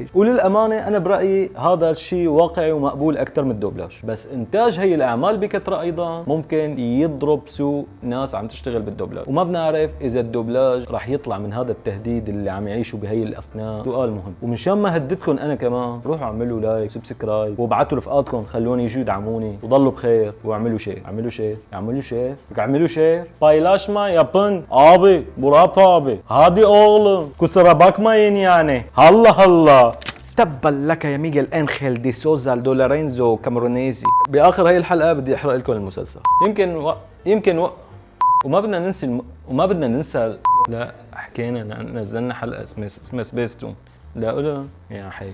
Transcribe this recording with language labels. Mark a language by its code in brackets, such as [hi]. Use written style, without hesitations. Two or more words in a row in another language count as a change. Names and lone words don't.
[ar] وللامانه انا برايي هذا الشيء واقعي ومقبول اكثر من الدوبلاج، بس انتاج هي الاعمال بكثره ايضا ممكن يضرب سوق ناس عم تشتغل بالدوبلاج، وما بنعرف اذا الدوبلاج راح يطلع من هذا التهديد اللي عم يعيشوا بهي الاثناء. سؤال مهم، ومنشان ما هددكم انا كمان روحوا اعملوا لايك سبسكرايب وابعتوا رفقاتكم خلوني يجوا يدعموني، وضلوا بخير واعملوا شير. اعملوا شير [tr] paylaşma yapın abi. Murat abi hadi oğlum kusura bakmayın yani. [ar] Allah تبا لك يا ميغيل انخيل دي سوزا لورينزو كامرونيزي. باخر هي الحلقه بدي احرق لكم المسلسل. يمكن وما بدنا ننسى لا حكينا نزلنا حلقه اسمها سبيستون. لا قولها يا حي.